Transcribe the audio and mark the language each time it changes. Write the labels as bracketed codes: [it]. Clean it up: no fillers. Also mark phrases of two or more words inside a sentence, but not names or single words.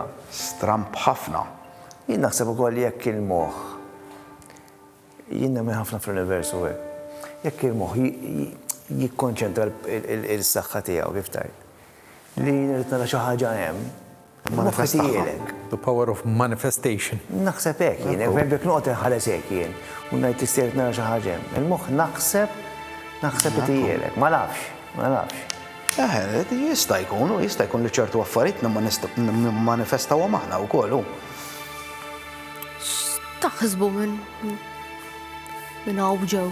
[mt] Stramp ħafna. Jien naħseb ukoll jekk il-moħħ. Jien nemmen ħafna fl-universu hekk. Jekk il-moħħ jikkonċentra il-saħħa tiegħu kif tajt. Li nrid nara xi ħaġa hemm. Manifestijielek. [en] The power of manifestation. [mt] Naħseb hekk jien, hekk noqgħod inħares hekk jien. U ngħid tistiet nara xi ħaġa hemm. Il-moħħ naħseb itijielek, ma nafx. Jista' jkun li ċertu affarijiet nimmanifestawhom aħna wkoll. Taħsbu minn hawn ġew.